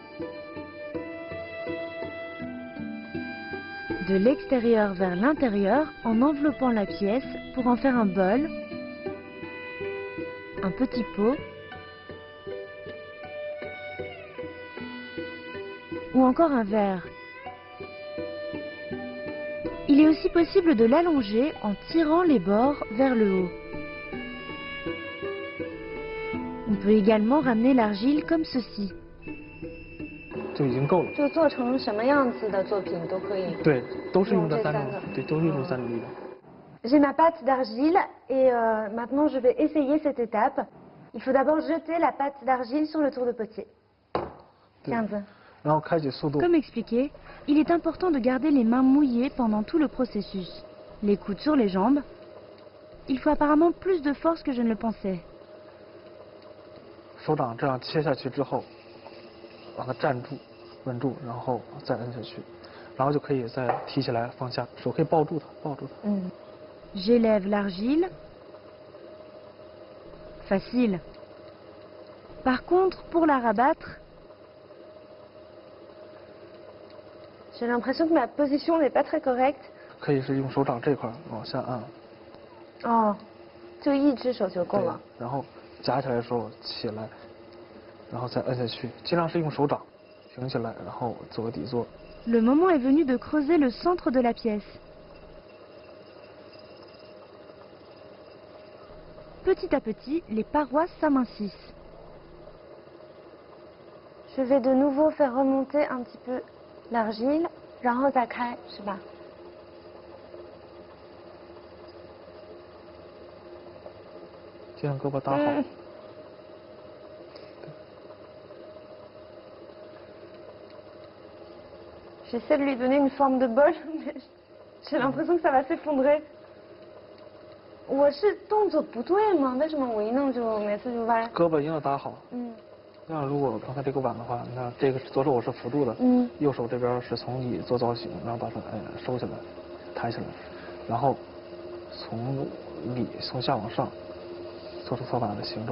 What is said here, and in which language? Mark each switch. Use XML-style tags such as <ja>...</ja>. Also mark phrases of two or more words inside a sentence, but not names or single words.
<fr>De l'extérieur vers l'intérieur en enveloppant la pièce pour en faire un bol, un petit pot ou encore un verre. Il est aussi possible de l'allonger en tirant les bords vers le haut. On peut également ramener l'argile comme ceci.</fr> <zh>就已经够了。就做成什么样子的作品都可以。对，都是用这用这三种三个，对，都是用这三种力量。</zh> <fr>J'ai ma pâte d'argile et maintenant je vais essayer cette étape. Il faut d'abord jeter la pâte d'argile sur le tour de potier. 15.</fr> <zh>然后开启速度，</zh> <fr>Comme expliqué, il est important de garder les mains mouillées pendant tout le processus. Les coudes sur les jambes. Il faut apparemment plus de force que je ne le pensais.</fr> <zh>手掌这样切下去之后，让它站住、稳住，然后再摁下去，然后就可以再提起来放下，手可以抱住它，抱住它。</zh> <fr>J'élève l'argile. Facile. Par contre, pour la rabattre, J'ai l'impression que ma position n'est pas très correcte.</fr> <zh>可以是用手掌这块往下按， Oh, 就一只手就够对了。，然后夹起来的时候起来，然后再摁下去，尽量是用手掌挺起来，然后做个底座。</zh> <fr>le moment est venu de creuser le centre de la pièce. Petit à petit, les parois s'amincissent. Je vais de nouveau faire remonter un petit peu l'argile,</fr> <zh>然后再开，是吧？先让胳膊搭好。</zh> <fr>J'essaie de lui donner une forme de bol, mais j'ai l'impression que ça va s'effondrer.</fr> <zh>我是动作不对吗？为什么我一弄就每次就歪？胳膊一定要搭好。嗯像如果刚才这个碗的话，你看这个左手我是扶住的，嗯右手这边是从里做造型，然后把它收起来，抬起来，然后从里从下往上做出托碗的形状。</zh>